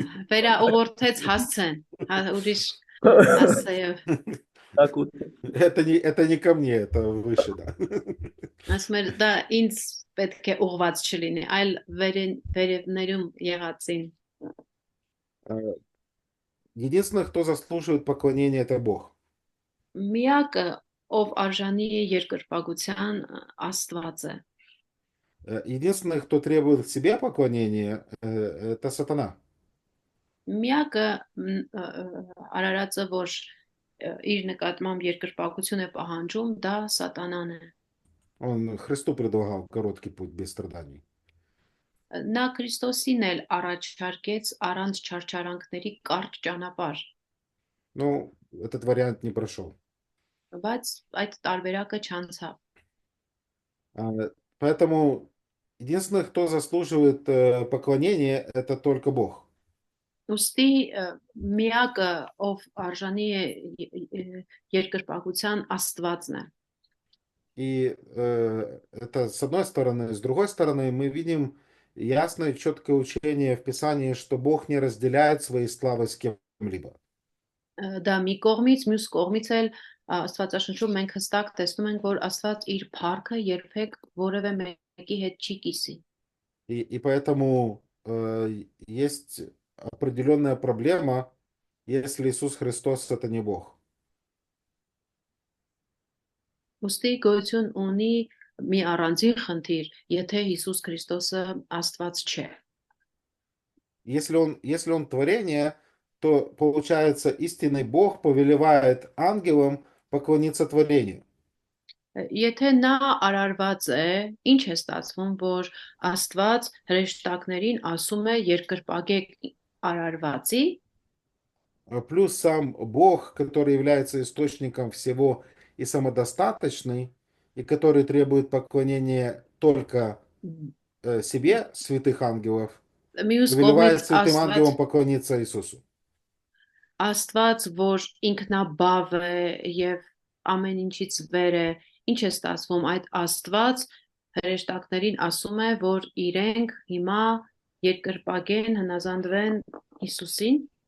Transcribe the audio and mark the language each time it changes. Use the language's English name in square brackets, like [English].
[Armenian] Վերաուղղորդեց հասցեն, ուրիշ հասցեև։ Տակուտ։ [Russian] Это не ко мне, это выше, да. [Armenian] Ասում էր դա ինձ պետք է ուղված չլինի, այլ վերևներում եղածին։ [Russian] Единственный, кто заслуживает поклонения, это Бог. [Armenian] Միակը, ով արժանի է երկրպագության Աստված է։ [Russian] Единственный, кто требует к себе поклонения, это сатана. [Armenian] Միակը արարածը, որ իր նկատմամբ երկրպագություն է պահանջում, դա սատանան է։ [Russian] Он Христу предлагал короткий путь без страданий. [Armenian] Նա Քրիստոսին էլ առաջարկեց առանց չարչարանքների կարճ ճանապարհ, [Russian] Но этот вариант не прошел. [Armenian] բայց այդ տարբերակը չանցավ։ [Russian] Поэтому единственный, кто заслуживает поклонения, это только Бог. [Armenian] Ուստի միակը, ով արժանի է երկրպագության Աստվածն է։ [Russian] И это с одной стороны. С другой стороны, мы видим ясное и четкое учение в Писании, что Бог не разделяет своей славы с кем-либо. [Armenian] Դա մի կողմից, մյուս կողմից էլ Աստվածաշնչում մենք հստակ տեսնում ենք, որ Աստված իր փառքը երբեք որևէ մեկի հետ չի կիսի։ [Russian] И поэтому есть определенная проблема, если Иисус Христос это не Бог. [Armenian] Ուստի գոյություն ունի մի առանձին խնդիր, եթե Հիսուս Քրիստոսը Աստված չէ։ [Russian] Если он творение, то получается истинный Бог повелевает ангелам поклониться творению. [Armenian] Եթե նա արարված է, ինչ է ստացվում, որ Աստված հրեշտակներին ասում է երկրպագեք արարվածի, [Russian] Плюс сам Бог, который является источником всего и самодостаточный, и который требует поклонения только себе, святых ангелов, [Armenian] մյուս [Russian] повелевает [Armenian] կողմից [Russian] святым ангелам поклониться Иисусу. [Armenian] Աստված, որ ինքնաբավ է եւ ամեն ինչից վեր է, ինչ է ստացվում, այդ Աստված հրեշտակներին ասում է, որ իրենք հիմա երկրպագեն, հնազանդվեն Հիսուսին։